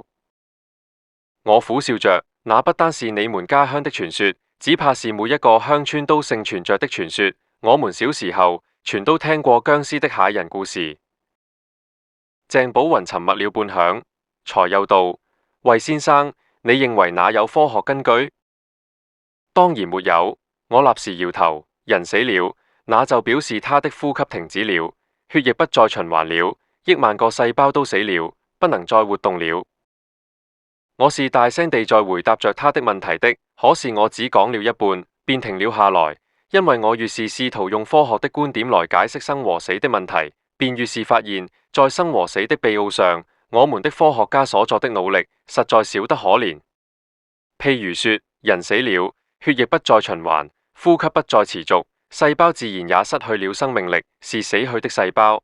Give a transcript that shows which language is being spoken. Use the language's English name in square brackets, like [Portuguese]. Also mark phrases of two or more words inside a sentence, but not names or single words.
[Chinese] 我苦笑着，那不單是你們家鄉的傳說，只怕是每一個鄉村都盛傳着的傳說。我們小時候全都聽過僵屍的嚇人故事。鄭寶雲沉默了半晌，才又道：魏先生，你認為那有科學根據？當然沒有。我立時搖頭。人死了，那就表示他的呼吸停止了，血液不再循環了，億萬個細胞都死了，不能再活動了。我是大聲地在回答着他的問題的，可是我只講了一半，便停了下來，因為我越是試圖用科學的觀點來解釋生和死的問題， 便越是發現，在生和死的秘奧上，我們的科學家所作的努力實在少得可憐。譬如說，人死了，血液不再循環，呼吸不再持續，細胞自然也失去了生命力，是死去的細胞。